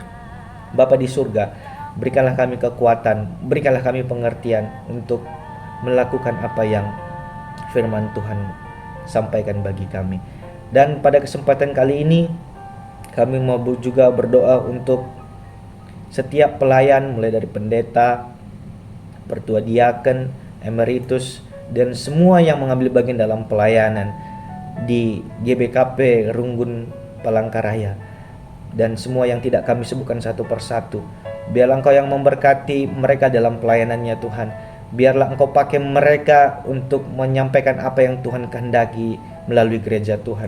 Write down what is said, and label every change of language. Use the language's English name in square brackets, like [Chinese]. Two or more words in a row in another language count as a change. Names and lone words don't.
[Indonesian] Bapa di surga, berikanlah kami kekuatan, berikanlah kami pengertian untuk melakukan apa yang firman Tuhan sampaikan bagi kami. Dan pada kesempatan kali ini kami mau juga berdoa untuk setiap pelayan, mulai dari pendeta, pertua diaken, emeritus, dan semua yang mengambil bagian dalam pelayanan di GBKP Runggun Palangkaraya, dan semua yang tidak kami sebutkan satu persatu. Biarlah Engkau yang memberkati mereka dalam pelayanannya Tuhan. Biarlah Engkau pakai mereka untuk menyampaikan apa yang Tuhan kehendaki melalui gereja Tuhan.